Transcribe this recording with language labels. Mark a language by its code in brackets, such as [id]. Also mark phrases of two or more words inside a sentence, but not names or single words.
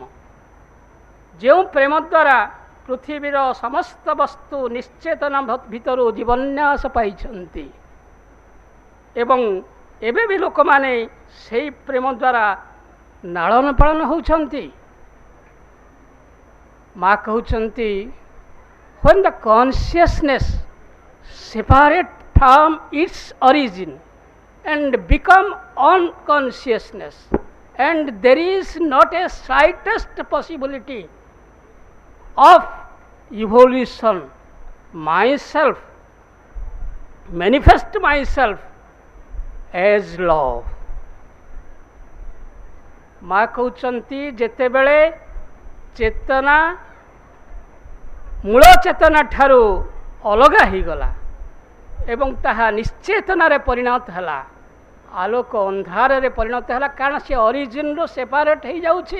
[or] ଯେଉଁ ପ୍ରେମ ଦ୍ୱାରା ପୃଥିବୀର ସମସ୍ତ ବସ୍ତୁ ନିଶ୍ଚେତନା ଭିତରୁ ଜୀବନ୍ୟାସ ପାଇଛନ୍ତି ଏବଂ ଏବେ ବି ଲୋକମାନେ ସେହି ପ୍ରେମ ଦ୍ୱାରା ଲାଳନ ପାଳନ ହେଉଛନ୍ତି। ମା କହୁଛନ୍ତି [en] when the consciousness separate from its origin and become unconsciousness, and there is not a slightest possibility of evolution, myself manifest myself as love। [or] ମା କହୁଛନ୍ତି ଯେତେବେଳେ ଚେତନା ମୂଳ ଚେତନା ଠାରୁ ଅଲଗା ହେଇଗଲା ଏବଂ ତାହା ନିଶ୍ଚେତନାରେ ପରିଣତ ହେଲା, ଆଲୋକ ଅନ୍ଧାରରେ ପରିଣତ ହେଲା, କାରଣ ସେ ଅରିଜିନ୍ରୁ ସେପାରେଟ୍ ହେଇଯାଉଛି।